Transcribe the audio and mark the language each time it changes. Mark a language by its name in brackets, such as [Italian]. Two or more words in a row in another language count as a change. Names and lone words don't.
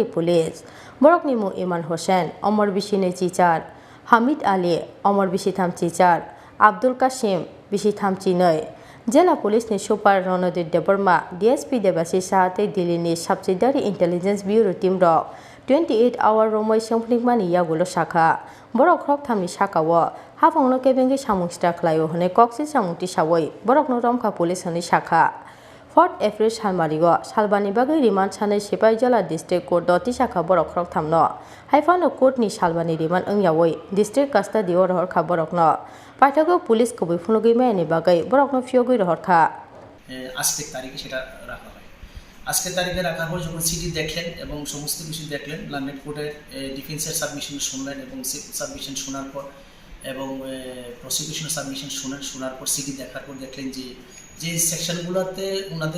[Kok Borok] police borokni mung Iman Hussain Omar Bishine Chichar Hamid Ali, Omar Bishitham Chichar, Abdul Kasim, Bishitham Chini, Jela Police ni Super Ronodit Deborma, DSP Debasi Sahate Dilini Subsidiary Intelligence Bureau Team Rock, 28-hour Romwi Thanmani Yagulo Shaka, Borok Khoroktham ni Shaka wo, Hafongno Kebengi Samung Sitra Klayo Hone Koksi Samung Tisawoi, Borok no Romkha Police ni Shaka. 4 April salmarigo salbani bagui remand sanai sipai jala [English] district court [Kok Borok] doti shaka borok Khoroktham no haifano court ni salbani remand ongyawoi [English] district custody [Kok Borok] or hor kha borok no paithago police ko bifunugui meni bagai borok no fiogui hor kha [Bangla] আজকের তারিখে সেটা রাখা হয় আজকের তারিখে রাখার পর যখন সিটি দেখলেন এবং সমস্ত কিছু দেখলেন লন্ডন কোর্টের ডিফেন্সের সাবমিশন শুনলেন এবং সাবমিশন শোনার পর এবং প্রসিকিউশনের সাবমিশন শোনার পর সিটি দেখার পর দেখলেন যে সেকশনগুলোতে ওনাদের